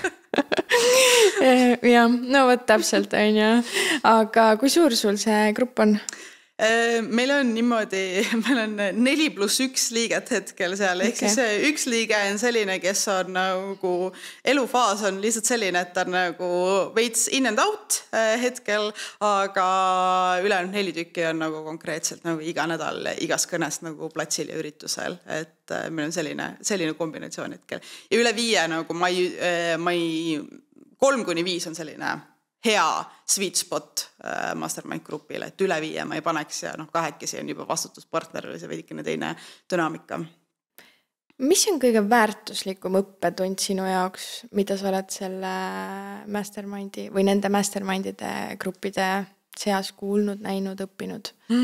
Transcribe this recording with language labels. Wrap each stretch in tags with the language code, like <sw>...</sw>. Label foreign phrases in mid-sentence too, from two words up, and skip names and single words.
<et>Ja, no võt täpselt on ju. Aga kui suur sul see grupp on? Meil on niimoodi, meil on 4+1 liiget hetkel seal, ehk siis üks liige on selline, kes on nagu, elufaas on lihtsalt selline, et ta on nagu veits</et> <en>in and out</en> <et>hetkel, aga ülejäänud 4 tükki on nagu konkreetselt nagu iga nädal igas kõnest nagu platsil ja üritusel, et meil on selline kombinatsioon hetkel. Ja üle 5 nagu mai 3-5 on selline hea</et> <en>sweet spot</en> <et>mastermind grupile, et üle 5 ma ei paneks ja 2 on juba vastutuspartner või see veidikene teine dünaamika. Mis on kõige väärtuslikum õppetund sinu jaoks, mida sa oled selle mastermindi või nende mastermindide gruppide seas kuulnud, näinud, õppinud?</et>